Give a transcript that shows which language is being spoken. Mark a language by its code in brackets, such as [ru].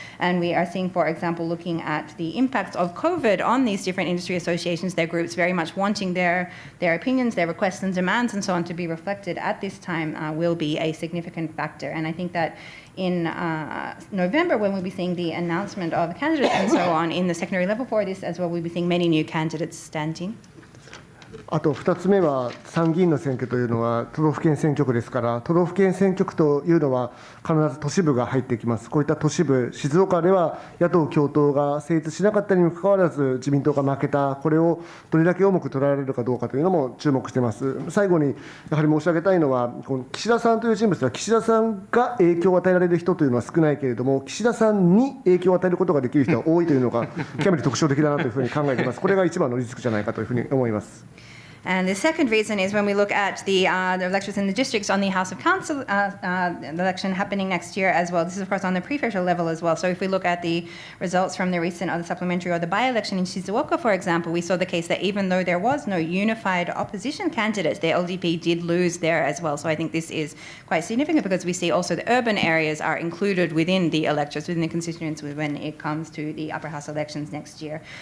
[en] And we are seeing, for example, looking at the impacts of COVID on these different industry associations, their groups very much wanting their opinions, their requests and demands and so on to be reflected at this time will be a significant factor. And I think that in November, when we'll be seeing the announcement of candidates and so on in the secondary level for this as well, we'll be seeing many new candidates standing. [ja] あと2つ目は、参議院の選挙というのは都道府県選挙区ですから、都道府県選挙区というのは必ず都市部が入ってきます。こういった都市部、静岡では野党共闘が成立しなかったにもかかわらず、自民党が負けた、これをどれだけ重く捉えられるかどうかというのも注目しています。最後にやはり申し上げたいのは、この岸田さんという人物は、岸田さんが影響を与えられる人というのは少ないけれども、岸田さんに影響を与えることができる人が多いというのが、極めて特徴的だなというふうに考えています。これが一番のリスクじゃないかというふうに思います。 [en] And the second reason is when we look at the electors in the districts on the House of Council election happening next year as well. This is, of course, on the prefecture level as well. So if we look at the results from the recent or the supplementary or the by-election in Shizuoka, for example, we saw the case that even though there was no unified opposition candidate, the LDP did lose there as well. So I think this is quite significant because we see also the urban areas are included within the electors, within the constituents when it comes to the upper house elections next year.